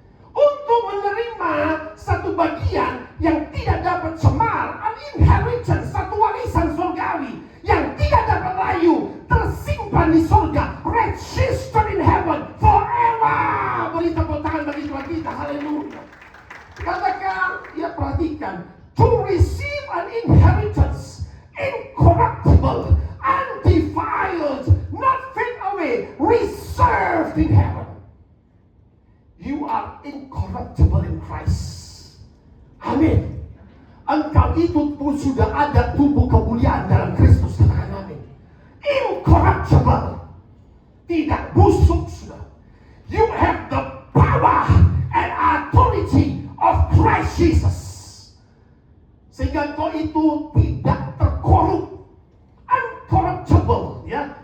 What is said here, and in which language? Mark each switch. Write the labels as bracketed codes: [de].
[id] Untuk menerima satu bagian yang tidak dapat cemar, an inheritance, satu warisan surgawi yang tidak dapat layu, tersimpan di surga, [en] registered in heaven forever. [id] Beri tepuk tangan bagi Tuhan kita. Haleluya. Katakan, ya, perhatikan, [en] to receive an inheritance incorruptible, undefiled, not fade away, reserved in heaven. You are incorruptible in Christ. [id] Amin. Engkau itu pun sudah ada tubuh kemuliaan dalam Kristus. Katakan amin. Incorruptible, tidak busuk, sudah. [en] You have the power and authority of Christ Jesus, [id] sehingga engkau itu tidak terkorup, [en] uncorruptible, ya.